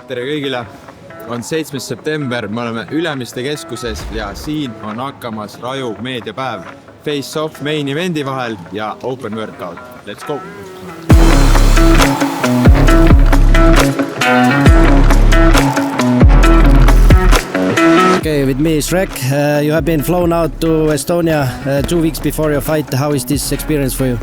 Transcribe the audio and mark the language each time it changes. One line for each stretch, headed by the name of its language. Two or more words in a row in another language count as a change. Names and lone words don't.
Estonian: tere kõigile! On 7. september, me oleme Ülemiste keskuses ja siin on hakkamas Raju meediapäev Face-Off
English: main eventi
Estonian: vahel ja Open Workout.
English: Let's go! Okay, with me is Shrek. You have been flown out to Estonia 2 weeks before your fight. How is this experience for you?